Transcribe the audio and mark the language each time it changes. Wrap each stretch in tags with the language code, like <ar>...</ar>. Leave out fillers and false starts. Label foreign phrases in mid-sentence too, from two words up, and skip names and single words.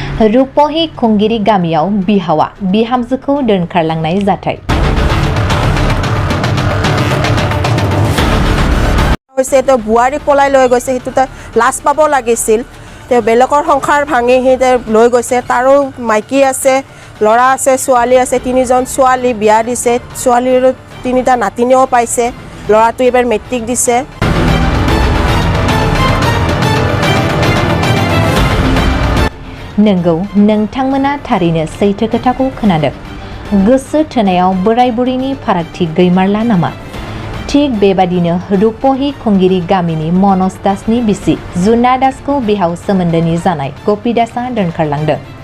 <brx>रुपहि खुंगिरि गामियाव बिहावा बिहामजो खौ दोनखारलांनाय जाथाय।</brx> <as>তো বোৱাৰী পলাই লৈ গৈছে হেতু লাজ পাব লাগিছিল তে বেলেগৰ সংসাৰ ভাঙি হে লৈ গৈছে তাৰো মাইকি আছে লৰা আছে ছোৱালী আছে তিনিজন ছোৱালী বিয়া দিছে ছোৱালীৰ তিনিটা নাতিনিও পাইছে লৰাটো এবাৰ মেট্ৰিক দিছে</as> <brx>नंगौ नोंथांमोना थारैनो सैथो खोथाखौ खोनादों गोसो थोनायाव बोराय बुरैनि फारागथि गैमारला नामा थिग बेबादिनो रुपहि खुंगिरि गामिनि मनज दासनि बिसि जुना दासखौ बिहाव सोमोन्दोनि जानाय गपि दासआ दोनखारलांदों।</brx>